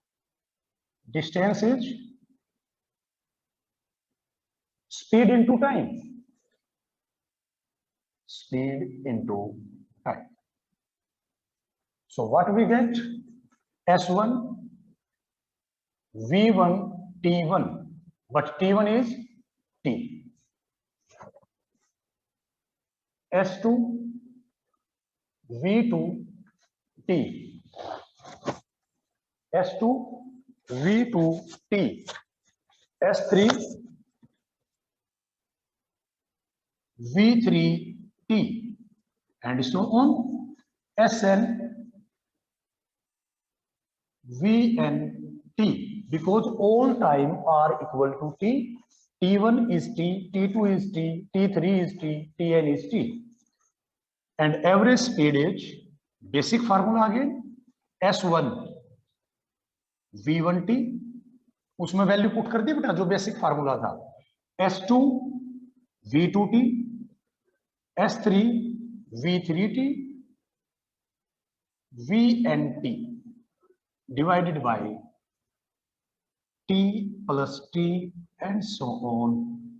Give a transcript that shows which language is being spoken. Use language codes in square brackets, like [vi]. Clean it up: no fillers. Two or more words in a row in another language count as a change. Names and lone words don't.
[en] Also Distance is speed into time. Speed into time. So what we get? S1, V1, T1, but T1 is T. S2, V2, T. S2, V2, T. S3, V3, T. And so on. Sn, Vn, T. Because all time are equal to T. T1 is T, T2 is T, T3 is T, Tn is T. And average speed is basic formula again. [hi] S1 V1T, उसमें [en] value put [hi] कर दी बेटा जो [en] basic formula [hi] था. [en] S2 V2T, S3 V3T, VNT divided by T plus T and so on.